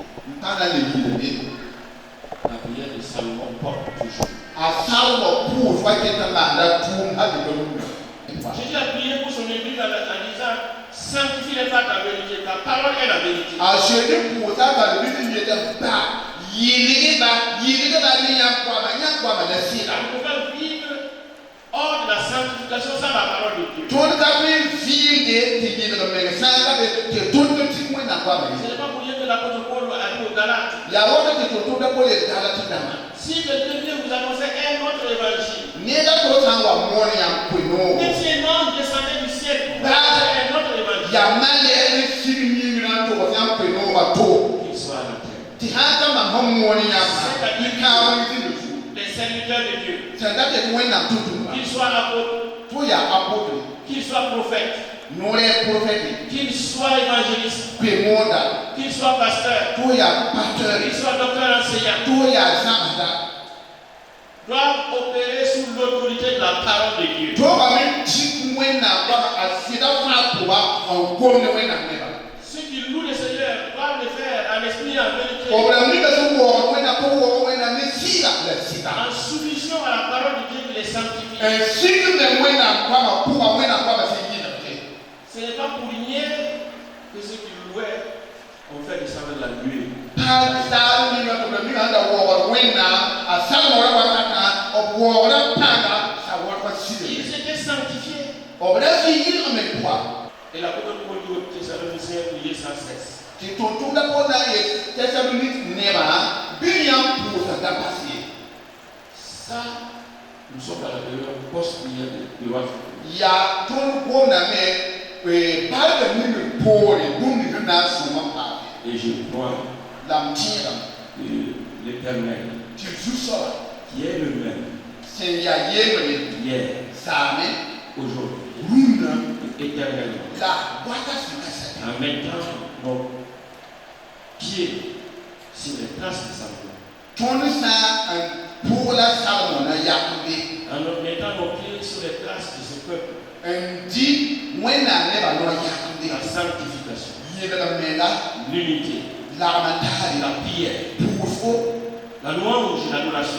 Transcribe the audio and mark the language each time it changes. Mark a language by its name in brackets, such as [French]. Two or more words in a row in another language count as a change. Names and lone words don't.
[Mossi] N pa na le yɩlme. [French] La prière de Salomon porte toujours. [Mossi] A salma pʋʋs wa ket n maanda tʋʋm hal tɩ ka rũnã. [French] Jésus a prié pour son église en disant sanctifie-les par ta vérité, ta parole est la vérité. [Mossi] A Jésus pʋʋsa bal bɩ tɩ yetɩ ba yɩlgba ne yãmb koama la sɩda. [French] On ne peut pas vivre hors de la sanctification sans la parole de Dieu. [Mossi] Tõnd ka tõe n vɩɩnde tɩ yɩlg meng sã n ka be tɩ tõnd tɩ wẽnnaam koama [French] Ce [Mossi] ye. [French] n'est pas pour rien que l'apôtre Paul a dit aux Galates, [Mossi] Yaa woto tɩ tʋm-tʋmda pʋl yel-taala tɩ dãmba. [French] si quelqu'un vient vous annoncer un autre évangile, [Mossi] Neda to sã n wa moon yãmb koe-noogo. [French] même si un ange descendait du ciel, Bah. un autre évangile, [Mossi] Yaa male ne sig yĩng na n togs yãmb koe-noogã to. [French] qu'il soit à la terre. [Mossi] Tɩ sã n ka mam sẽn moon yãmba y kaam n zĩnd zu. [French] Les serviteurs de Dieu, [Mossi] Sẽn dat tɩ wẽnnaam tʋm-tʋmba. [French] qu'ils soient apôtres, [Mossi] Tɩ yaa apotre, [French] qu'ils soient prophètes, [Mossi] noorɛɛ profɛte, [French] qu'ils soient évangélistes, [Mossi] koe-moonda, [French] qu'ils soient pasteurs, [Mossi] tɩ yaa pasteur, [French] qu'ils soient docteurs enseignants, [Mossi] tɩ yaa zãgsda. [French] doivent opérer sous l'autorité de la parole de Dieu. [Mossi] Tʋʋgame tik wẽnnaam goama a sɩda fãa pʋga n gom ne wẽnnaam nebã. [French] Ceux qui louent le Seigneur doivent le faire en esprit et en vérité, [Mossi] B rãmb nika sẽn waoogd wẽnnaam pʋg waoog wẽnnaam ne sɩɩga la sɩda. [French] en soumission à la parole de Dieu qui les sanctifie. [Mossi] N sig me wẽnnaam goama pʋga wẽnnaam goama sẽn yɩlgde. [French] Ce n'est pas pour rien que ceux qui louaient ont fait descendre la nuée. [Mossi] Pãag saal ninga tɩ b ra ning sẽn da waoogd wẽnnaam a salmora wakatã b waoogra pãnga t'a warpa sɩde. [French] Ils étaient sanctifiés. [Mossi] B ra vɩ yɩlgame pʋga. [French] Et l'apôtre Paul dit aux Thessaloniciens, priez sans cesse. [Mossi] Tɩ tʋm-tʋmda pʋg na n yet Tɛsalonik nebã bɩ yãmb pʋʋsa da bas ye. [French] Ça, nous sommes dans la période post-prière de Roi. [Mossi] Yaa tõnd gomdame barga ning poore bũmb ning na n sõma paame. [French] Et je crois [Mossi] La m tẽegame [French] que l'Éternel, [Mossi] tɩ zu-soaba [French] qui est le même [Mossi] sẽn yaa yeemre [French] hier, [Mossi] saame [French] aujourd'hui, [Mossi] rũnnã [French] et éternellement, [Mossi] la goata sẽn ka sɛta. [French] en mettant nos pieds sur les traces de Salomon, [Mossi] Tõnd sã n pʋg la salmã na yakbe [French] en mettant nos pieds sur les traces de ce peuple, [Mossi] n dɩ wẽnnaam nebã noa yakbe [French] la sanctification, [Mossi] yɩlg menga [French] l'unité, [Mossi] lagm n taale [French] la prière, [Mossi] pʋʋsgo [French] la louange et l'adoration.